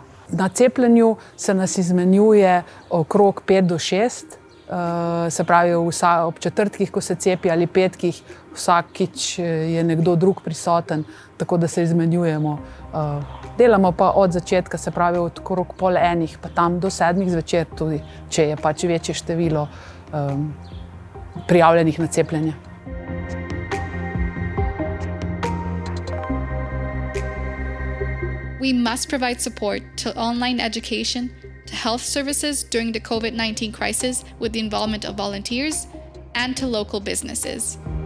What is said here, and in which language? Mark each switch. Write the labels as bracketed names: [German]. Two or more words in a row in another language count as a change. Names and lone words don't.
[Slovenian] Na cepljenju se nas izmenjuje okrog 5 do 6, se pravi ob četrtkih, ko se cepi, ali petkih, vsakič je nekdo drug prisoten, tako da se izmenjujemo. Delamo pa od začetka, se pravi od okrog 8:30 pa tam do 7 zvečer tudi, če je pač večje število prijavljenih na cepljenje. [English] We must provide support to online education, to health services during the COVID-19 crisis with the involvement of volunteers, and to local businesses.